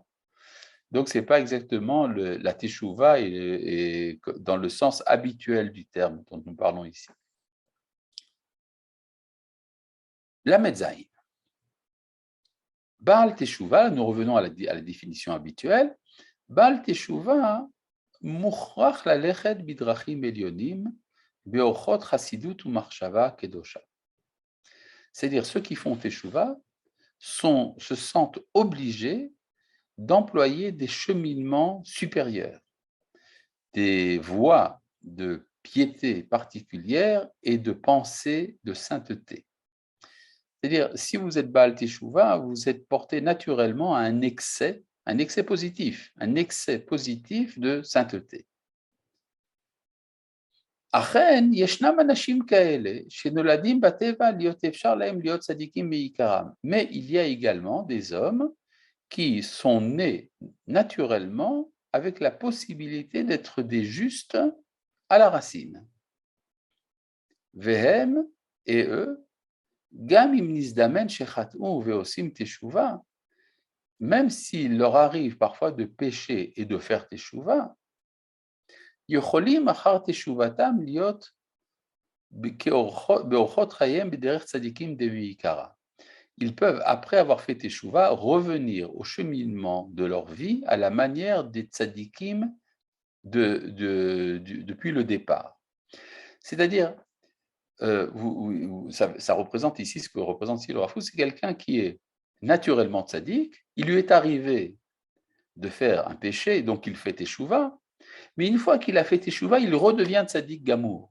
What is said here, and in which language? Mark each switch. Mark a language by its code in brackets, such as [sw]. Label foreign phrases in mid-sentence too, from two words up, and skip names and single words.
[fr] Donc, ce n'est pas exactement la teshuva et dans le sens habituel du terme dont nous parlons ici. La Metzaïn. [he] בעל תשובה, [fr] nous revenons à la définition habituelle. [he] בעל תשובה, מוכרח ללכת בדרכים עליונים, באורחות חסידות ומחשבה קדושה. [fr] C'est-à-dire, ceux qui font teshuva se sentent obligés d'employer des cheminements supérieurs, des voies de piété particulières et de pensée de sainteté. C'est-à-dire, si vous êtes [he] בעל תשובה, [fr] vous êtes porté naturellement à un excès positif de sainteté. [he] אכן, ישנם אנשים כאלה שנולדים בטבע להיות אפשר להם להיות צדיקים מעיקרם. [fr] Mais il y a également des hommes qui sont nés naturellement avec la possibilité d'être des justes à la racine. [he] והם, [fr] et eux, [he] גם אם נזדמן שחטאו ועושים תשובה, [fr] même s'il leur arrive parfois de pécher et de faire teshuva, [he] יכולים אחר תשובתם להיות באורחות חייהם בדרך צדיקים דמעיקרא. [fr] Ils peuvent, après avoir fait teshuva, revenir au cheminement de leur vie à la manière des tzadikim depuis le départ. C'est-à-dire, ça représente ici, ce que représente ici le Rav Kook, c'est quelqu'un qui est naturellement tzadik, il lui est arrivé de faire un péché, donc il fait teshuva, mais une fois qu'il a fait teshuva, il redevient [he] צדיק גמור.